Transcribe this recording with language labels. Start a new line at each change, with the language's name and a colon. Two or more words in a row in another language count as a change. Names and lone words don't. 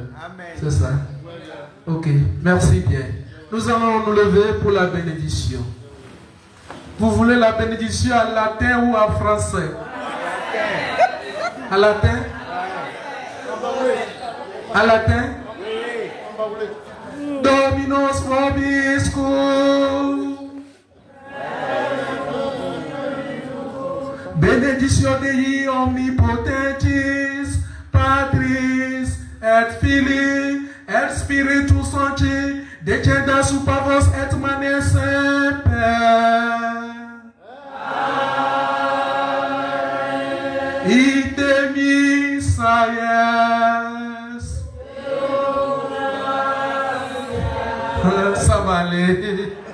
French: C'est ça. Ok. Merci bien. Nous allons nous lever pour la bénédiction. Vous voulez la bénédiction en latin ou en français? En latin? En latin?
Latin: Dominus vobiscum. Benedictio Dei omnipotentis, Patris et Filii et Spiritus Sancti, descendat super vos et manes semper. Ite missa yes.
French: Ça va aller.